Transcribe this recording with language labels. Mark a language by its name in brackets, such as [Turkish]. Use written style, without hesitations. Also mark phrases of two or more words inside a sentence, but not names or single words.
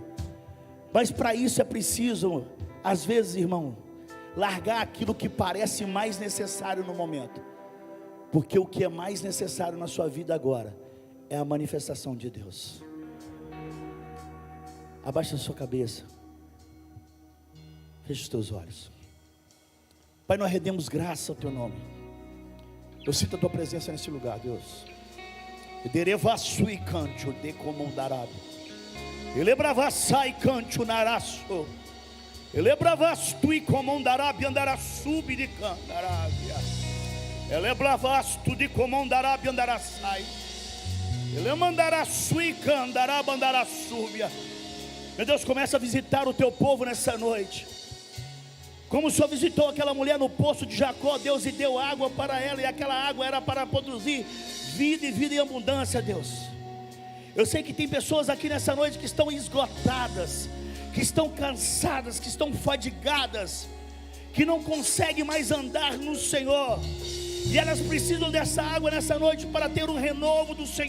[Portuguese] Mas para isso é preciso, às vezes, irmão, largar aquilo que parece mais necessário no momento, porque o que é mais necessário na sua vida agora é a manifestação de Deus. Abaixa a sua cabeça, feche os teus olhos. Pai, nós rendemos graça ao Teu nome. Eu sinto a Tua presença nesse lugar, Deus. Derevasui canto de comandarado. Elebravassai canto naraço. Elebravastu e comandarabi andaraçubi de candarábia. Elebravastu de comandarabi andaraçai. Elemandarassu e candaraba andaraçúbia. Meu Deus, começa a visitar o Teu povo nessa noite. Como o Senhor visitou aquela mulher no poço de Jacó, Deus, e deu água para ela, e aquela água era para produzir vida e vida em abundância, Deus. Eu sei que tem pessoas aqui nessa noite que estão esgotadas, que estão cansadas, que estão fadigadas, que não conseguem mais andar no Senhor, e elas precisam dessa água nessa noite para ter um renovo do Senhor.